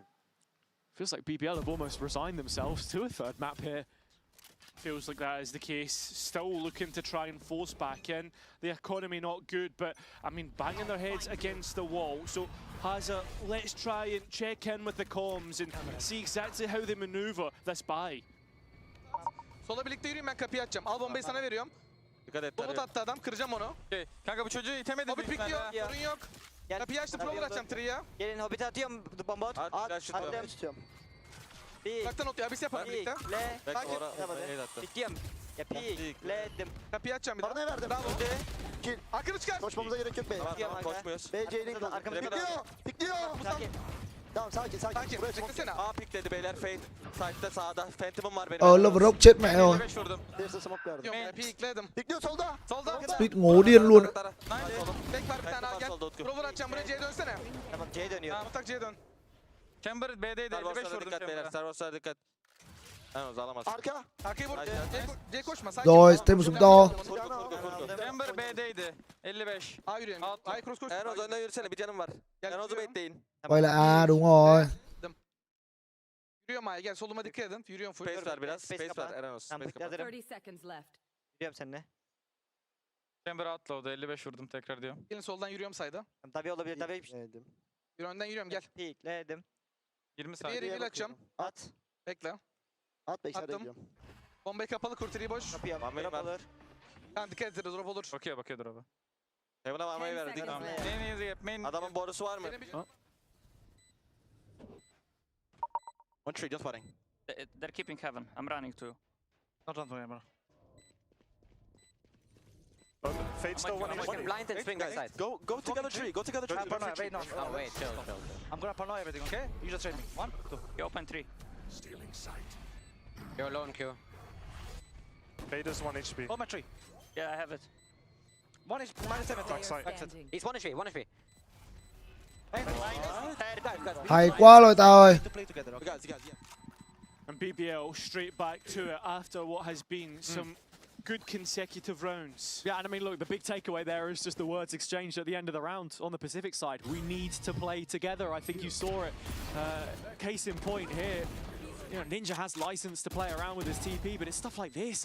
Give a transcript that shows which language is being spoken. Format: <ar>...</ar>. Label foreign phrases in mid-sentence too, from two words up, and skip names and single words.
<en>Feels like BBL have almost resigned themselves to a third map here. Feels like that is the case. Still looking to try and force back in. The economy not good, but I mean, banging their heads against the wall. So has a let's try and check in with the comms and see exactly how they maneuver this buy.</en> <tr>Sola birlikte yürüyün, ben kapıyı açacağım. Al bombayı sana veriyorum. Dikkat et. Bomba attı adam, kıracağım onu. Kanka bu çocuğu itemedim. Hobbit pikliyor, sorun yok. Kapıyı açtım, prover açacağım Tri'ye. Gelin Hobbit'e atıyorum bomba. At, Attım. tutuyorum. Uzaktan atıyor, abis yapalım birlikte. Pikle. Takip. Pikliyorum. Ya pikledim. Kapıyı açacağım bir daha. Bana verdim. Bravo. Hakkını çıkar. Koşmamıza gerek yok be. Tamam koşmuyoruz. BC'nin arkamızda. Pikliyor. Sakin. Tamam sakin. Sakin, beklesene. A pikledi beyler. Fade. Side'da sağda. Phantom'um var benim.</tr> <vi>Ờ, Rock chết mẹ rồi.</vi> <tr>55 vurdum. Derse smoke verdim. Pikledim. Pikliyor solda. Solda.</tr> <vi>Speed ngố điên luôn ạ.</vi> <tr>Tek var bir tane al gel. Prover açacağım, buraya C'ye dönsene. Tamam C'ye dönüyor. Ha, mutlak C'ye dön. Chamber B'deydi. 55 vurdum. Dikkat beyler. Servos'a dikkat. Aynen alamaz. Arka. Arkayı vur. C koşma, sakin.</tr> <vi>Rồi, thêm một súng to.</vi> <tr>Chamber B'deydi. 55. A yürüyelim. A cross koş. Ernoz önden yürüsene, bir canım var. Ernoz'u bekleyin.</tr> <vi>Quay lại A, đúng rồi.</vi> <tr>Yürüyorum A'ya, gel soluma dikkat edin. Yürüyorum full. Space ver biraz. Space ver Ernoz. Tamam, Space kapat.</tr> <en>30 seconds left.</en> <tr>Yürüyorum seninle. Chamber outlaw'da 55 vurdum tekrar diyor. Gelin soldan yürüyorum sayda. Tabii olabilir tabii. Yürü önden yürüyorum gel. Pikledim. 20 Bir saniye. yere açacağım. At. Bekle. At bekle Attım. ediyorum. Bombayı kapalı, kurtiriyi boş. Kapıya. Varmayı ver. Olur. Tamam dikkat ederiz, drop olur. Bakıyor abi. Heaven'a varmayı 10 verdik.</tr> <en>seconds left.</en> <tr>Adamın borusu var mı?</tr> <en>One tree, just fighting. They're keeping heaven. I'm running too. Not run to him, bro. Fade still one. One blind and swing outside. Go together tree. Go together tree. Paranoia, wait, no. Oh wait, chill. I'm gonna paranoia everything, okay? You just trade me. 1, 2. You open 3. Stealing sight. You're alone, Q. Vader's 1 HP. Hold my tree. Yeah, I have it. 1 is minus 70. Standing. He's 1 HP, 1 HP.</en> <vi>Hay quá rồi tao ơi.</vi> <en>To play together, okay? You guys, yeah. And BBL straight back to it after what has been some good consecutive rounds. Yeah, and I mean, look, the big takeaway there is just the words exchanged at the end of the round on the Pacific side. We need to play together. I think you saw it. Case in point here, you know, Ninja has license to play around with his TP, but it's stuff like this.</en>